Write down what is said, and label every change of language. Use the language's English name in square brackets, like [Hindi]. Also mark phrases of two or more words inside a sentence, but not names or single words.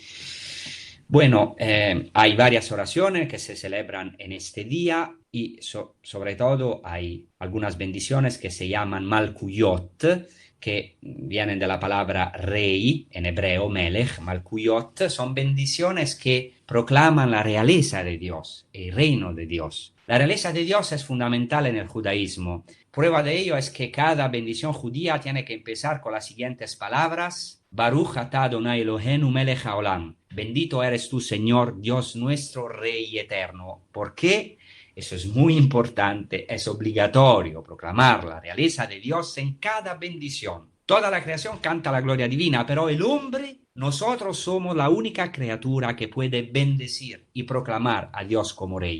[Spanish] Bueno, hay varias oraciones que se celebran en este día y sobre todo hay algunas bendiciones que se llaman Malkuyot, que vienen de la palabra rey, en hebreo melech, Malkuyot, son bendiciones que proclaman la realeza de Dios, el reino de Dios. La realeza de Dios es fundamental en el judaísmo. Prueba de ello es que cada bendición judía tiene que empezar con las siguientes palabras: [Hebrew] ברוך אתה ה' אלהינו מלך העולם. [Spanish] Bendito eres tú, Señor, Dios nuestro, Rey eterno. ¿Por qué? Eso es muy importante, es obligatorio proclamar la realeza de Dios en cada bendición. Toda la creación canta la gloria divina, pero el hombre, nosotros somos la única criatura que puede bendecir y proclamar a Dios como Rey.